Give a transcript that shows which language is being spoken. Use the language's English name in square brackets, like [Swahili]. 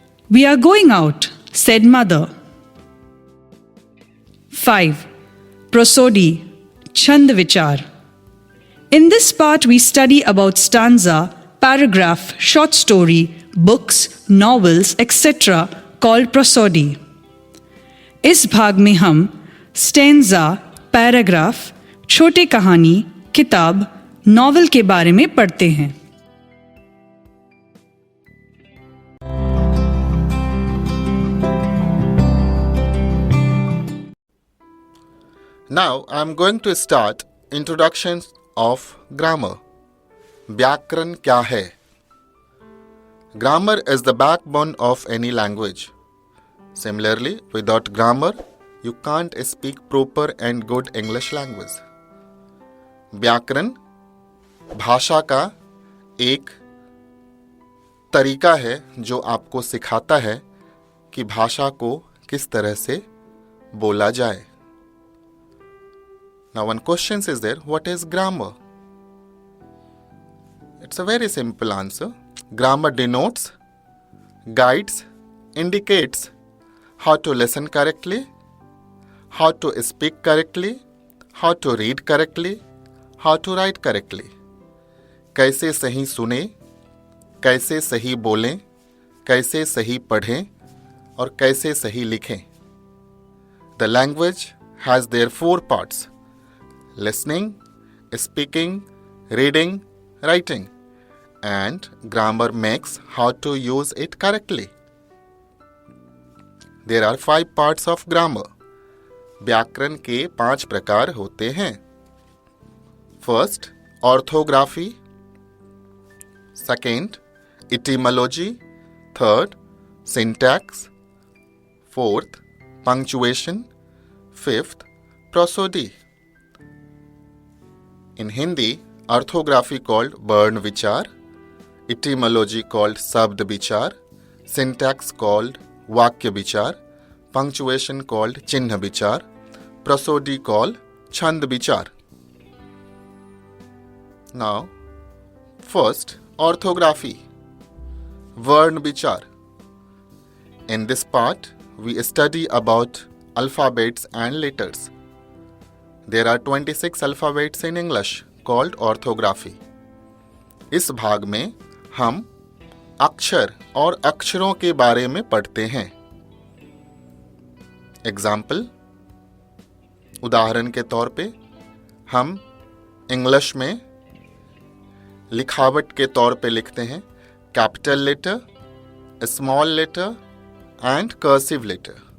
[English] We are going out, said mother. 5. Prosody, Chand Vichar. In this part we study about stanza, paragraph, short story, books, novels, etc. called prosody. [Hindi] इस भाग में हम stanza, paragraph, छोटे कहानी, किताब, novel के बारे में पढ़ते हैं. [English] Now I am going to start introduction of grammar. [Hindi] व्याकरण क्या है? [English] Grammar is the backbone of any language. Similarly, without grammar, you can't speak proper and good English language. [Hindi] व्याकरण भाषा का एक तरीका है जो आपको सिखाता है कि भाषा को किस तरह से बोला जाए. [English] Now one question is there, what is grammar? It's a very simple answer. Grammar denotes, guides, indicates how to listen correctly, how to speak correctly, how to read correctly, how to write correctly. [Hindi] कैसे सही सुने, कैसे सही बोलें, कैसे सही पढ़ें और कैसे सही लिखें. [English] The language has their 4 parts: listening, speaking, reading, writing, and grammar makes how to use it correctly. There are 5 parts of grammar. [Hindi] व्याकरण के 5 प्रकार होते हैं. [English] First, orthography. Second, etymology. Third, syntax. Fourth, punctuation. Fifth, prosody. In Hindi, orthography called Vardhan Vichar, etymology called Sabd Vichar, syntax called Vakya Vichar, punctuation called Chinha Vichar, prosody called Chand Vichar. Now, first, orthography, Vardhan Vichar. In this part, we study about alphabets and letters. There are 26 alphabets in English called orthography. [Hindi] इस भाग में हम अक्षर और अक्षरों के बारे में पढ़ते हैं. एग्जाम्पल, उदाहरण के तौर पे हम इंग्लिश में लिखावट के तौर पे लिखते हैं capital letter, small letter and cursive letter.